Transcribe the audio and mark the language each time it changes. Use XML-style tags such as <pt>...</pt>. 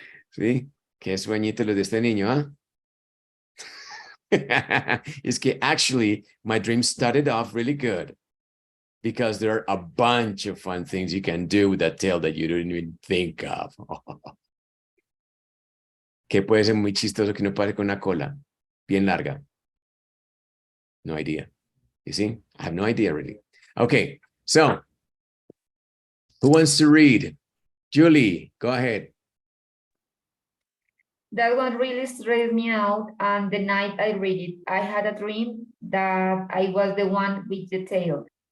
<es>¿Sí? Qué sueñito los de este niño, ¿ah?</es> <en>It's que actually my dream started off really good because there are a bunch of fun things you can do with that tail that you didn't even think of.</en> <es>Que puede ser muy chistoso que no pase con una cola bien larga.</es> <en>No idea. You see? I have no idea really. Okay, so who wants to read? Julie, go ahead. That one really stressed me out, and the night I read it, I had a dream that I was the one with the tail.</en>